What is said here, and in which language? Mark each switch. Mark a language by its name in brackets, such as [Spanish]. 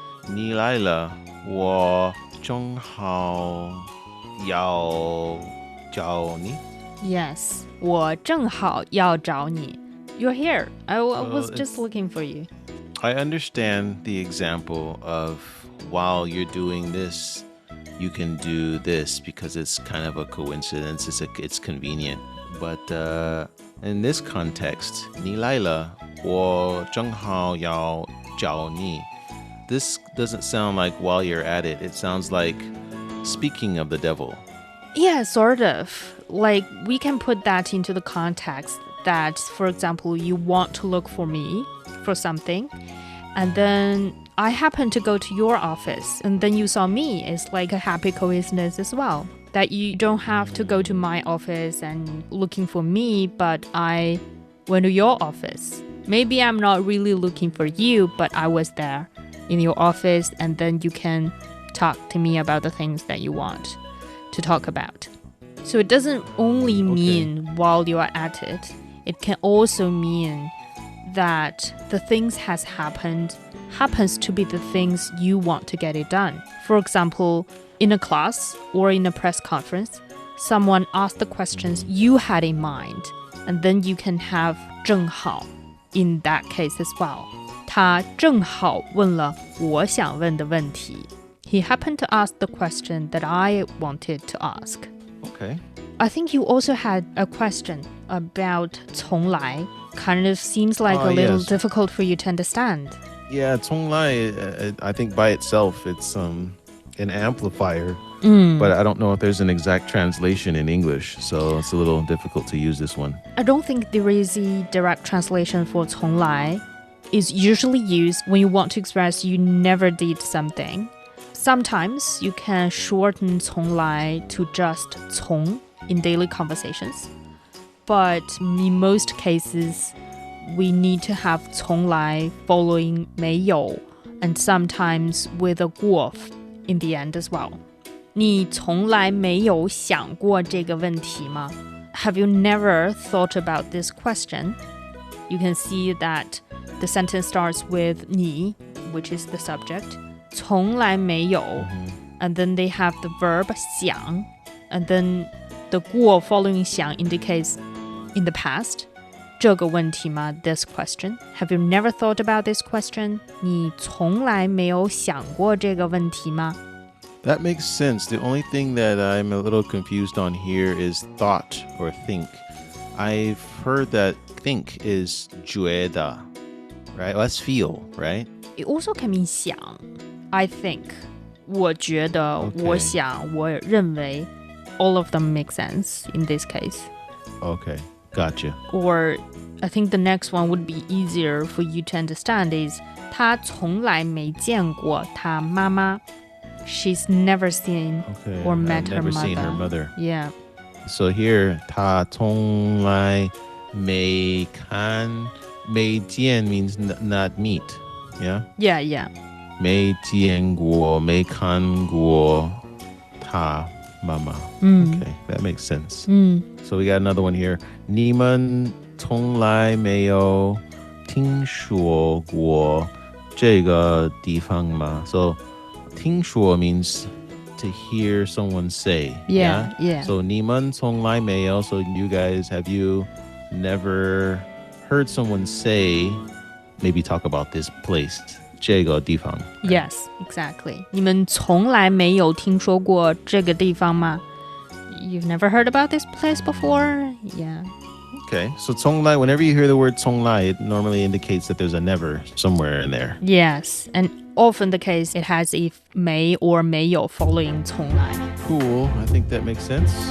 [Chinese] 你来了，我正好要找你. [English] Yes, [Chinese] 我正好要找你. [English] You're here. I was just looking for you. I understand the example of while you're doing this, you can do this because it's kind of a coincidence. It's convenient. But in this context, [Chinese] 你来了，我正好要找你. [English] This doesn't sound like while you're at it. It sounds like speaking of the devil. Yeah, sort of. Like, we can put that into the context that, for example, you want to look for me for something, and then I happen to go to your office, and then you saw me. It's like a happy coincidence as well. That you don't have to go to my office and looking for me, but I went to your office. Maybe I'm not really looking for you, but I was there in your office, and then you can talk to me about the things that you want to talk about. So it doesn't only mean while you are at it. It can also mean that the things happens to be the things you want to get it done. For example, in a class or in a press conference, someone asked the questions you had in mind, and then you can have 正好 in that case as well. [Chinese] 他正好问了我想问的问题. [English] He happened to ask the question that I wanted to ask. Okay. I think you also had a question about 从来. Kind of seems like a little difficult for you to understand. Yeah, 从来, I think by itself, it's an amplifier. But I don't know if there's an exact translation in English, so it's a little difficult to use this one. I don't think there is a direct translation for 从来. It's usually used when you want to express you never did something. Sometimes you can shorten 从来 to just 从 in daily conversations. But in most cases, we need to have 从来 following 没有 and sometimes with a 过 in the end as well. [Chinese] 你从来没有想过这个问题吗? [English] Have you never thought about this question? You can see that the sentence starts with 你, which is the subject. 从来没有, and then they have the verb 想, and then the 过 following 想 indicates in the past. [Chinese] 这个问题吗? [English] This question. Have you never thought about this question? [Chinese] 你从来没有想过这个问题吗? [English] That makes sense. The only thing that I'm a little confused on here is thought or think. I've heard that think is 觉得, right? Let's feel, right? It also can mean 想 I think 我觉得 Okay. [Chinese] 我想我认为 [English] all of them make sense in this case. Okay, gotcha. Or I think the next one would be easier for you to understand is [Chinese] 他从来没见过他妈妈 [English] She's never seen Okay, or met I've her never mother. seen her mother. Yeah. So here, [Chinese] 他从来没看没见 [English] means not meet. Yeah? Yeah. [Chinese] 没见过没看过他妈妈. [English] Okay, that makes sense. So we got another one here. [Chinese] 你们从来没有听说过这个地方吗? [English] So 听说 means to hear someone say. Yeah. [Chinese] So 你们从来没有. [English] So you guys, have you never heard someone say, maybe talk about this place? [Chinese] 这个地方. [English] Yes, exactly. [Chinese] 你们从来没有听说过这个地方吗? [English] You've never heard about this place before? Yeah. Okay, so 从来, whenever you hear the word 从来, it normally indicates that there's a never somewhere in there. Yes, and often the case it has if 没 or 没有 following 从来. Cool, I think that makes sense.